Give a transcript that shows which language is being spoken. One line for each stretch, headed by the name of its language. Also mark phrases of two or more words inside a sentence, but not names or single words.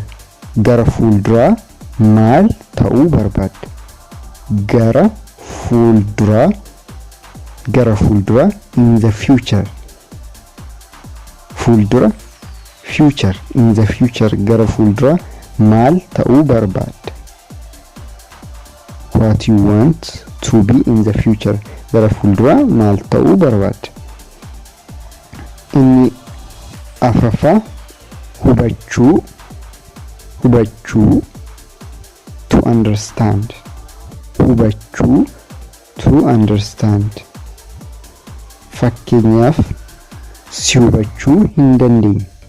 Oromo: gara fuulduraa maal ta'uu barbaadda? gara fuulduraa
English: in the future. future in the future
Oromo: gara fuulduraa maal ta'uu barbaadda?
English: what you want to be in the future
Oromo: gara fuulduraa maal ta'uu barbaadda? inni afraffaa hubachuu
English: to understand.
Oromo: fakkeenyaaf si hubachuu hin dandeenye.